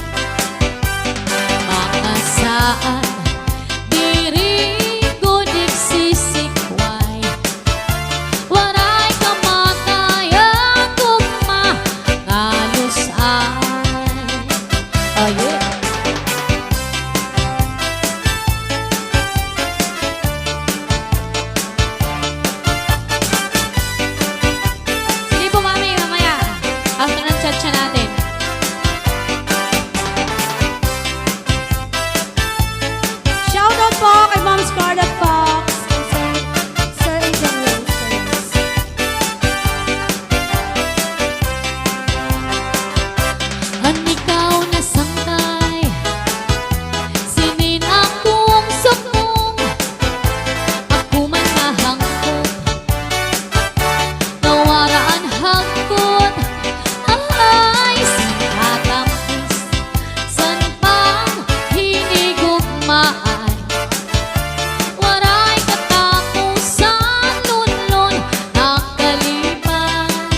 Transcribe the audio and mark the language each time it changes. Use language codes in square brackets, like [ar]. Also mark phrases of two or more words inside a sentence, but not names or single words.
[war] Mga saan diri ko nagsisikway. Waray kamatayan gugma ngalusan. [en] Oh yeah. [tl] Sige po mami, mamaya. After ng chat natin. Shoutout po kay Ma'am Scarlett Fox and Sir Agent Rose. [war] Ang ikaw na sangkay, sinin akong sukong. Ako man nahangkot, nawara ang hangkot. Ay, sinatampis san paghinigugmaan. Waray katapusan nunlon nakalipan.